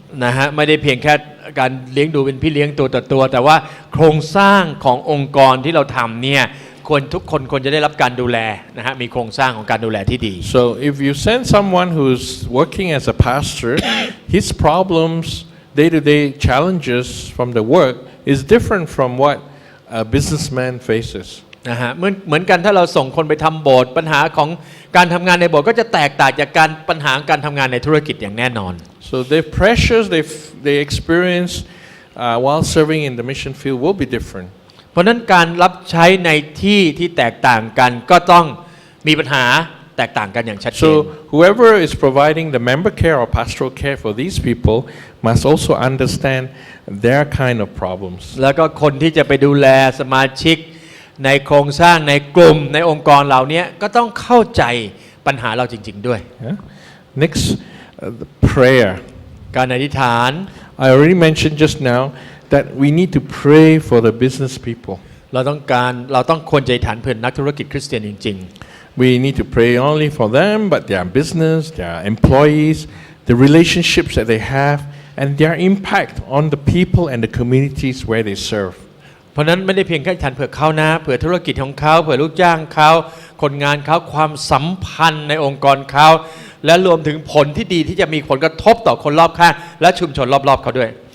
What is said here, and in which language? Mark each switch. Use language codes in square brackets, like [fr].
[th] นะฮะไม่ได้เพียงแค่การเลี้ยงดูเป็นพี่เลี้ยงตัวต่อตัวแต่ว่าโครงสร้างขององค์กรที่เราทำเนี่ยทุกคนควรจะได้รับการดูแลนะฮะมีโครงสร้างของการดูแลที่ดี [en] So if you send someone who's working as a pastor, his problems, day-to-day challenges from the work is different from what a businessman faces. [th] นะฮะเหมือนกันถ้าเราส่งคนไปทำโบสถ์ปัญหาของการทำงานในโบสถ์ก็จะแตกต่างจากปัญหาการทำงานในธุรกิจอย่างแน่นอน [en] So the pressures they experience while serving in the mission field will be different. [th] เพราะนั้นการรับใช้ในที่แตกต่างกันก็ต้องมีปัญหาแตกต่างกันอย่างชัดเจน [en] So whoever is providing the member care or pastoral care for these people must also understand their kind of problems. [th] แล้วก็คนที่จะไปดูแลสมาชิกในโครงสร้างในกลุ่มในองค์กรเหล่านี้ก็ต้องเข้าใจปัญหาเราจริงๆด้วย [en] Yeah? Next, prayer. [th] การอธิษฐาน [en] I already mentioned just now that we need to pray for the business people. [th] เราต้องควรจะอธิษฐานเพื่อนักธุรกิจคริสเตียนจริง [en] We need to pray not only for them, but their business, their employees, the relationships that they have, and their impact on the people and the communities where they serve. [th] ๆเพราะนั้นไม่ได้เพียงแค่อธิษฐานเผื่อเขานะเผื่อธุรกิจของเขาเผื่อลูกจ้างเขาคนงานเขาความสัมพันธ์ในองค์กรเขาและรวมถึงผลที่ดีที่จะมีผลกระทบต่อคนรอบข้างและชุมชนรอบๆเขาด้วย